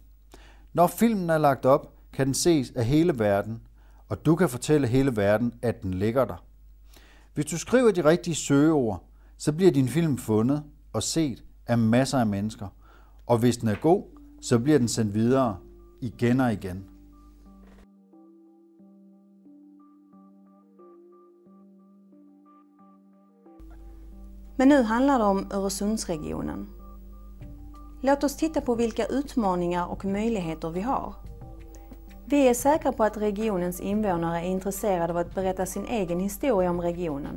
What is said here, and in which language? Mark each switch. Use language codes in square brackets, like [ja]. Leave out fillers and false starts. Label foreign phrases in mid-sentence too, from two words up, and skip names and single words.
[da] Når filmen er lagt op, kan den ses af hele verden, og du kan fortælle hele verden, at den ligger der. Hvis du skriver de rigtige søgeord, så bliver din film fundet og set af masser af mennesker. Og hvis den er god, så bliver den sendt videre igen og igen. [sv] Men nu handlar det om Öresundsregionen. Låt oss titta på vilka utmaningar och möjligheter vi har. Vi är säkra på att regionens invånare är intresserade av att berätta sin egen historia om regionen.